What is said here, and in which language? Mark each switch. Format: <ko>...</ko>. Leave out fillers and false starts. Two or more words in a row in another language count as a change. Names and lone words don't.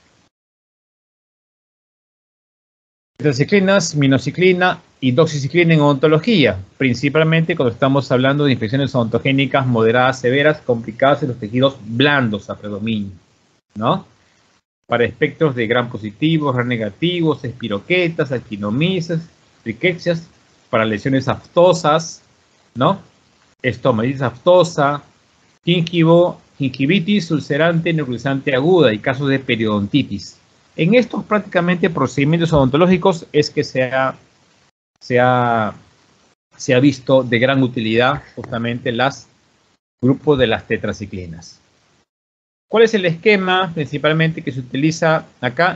<es>Tetraciclinas, minociclina y doxiciclina en odontología, principalmente cuando estamos hablando de infecciones odontogénicas moderadas, severas, complicadas en los tejidos blandos a predominio, ¿no? Para espectros de gram positivos, gram negativos, espiroquetas, actinomias, riquecias, para lesiones aftosas, ¿no? Estomatitis aftosa, gingivitis ulcerante necrotizante aguda y casos de periodontitis. En estos prácticamente procedimientos odontológicos es que se ha visto de gran utilidad justamente los grupos de las tetraciclinas. ¿Cuál es el esquema principalmente que se utiliza acá?</es>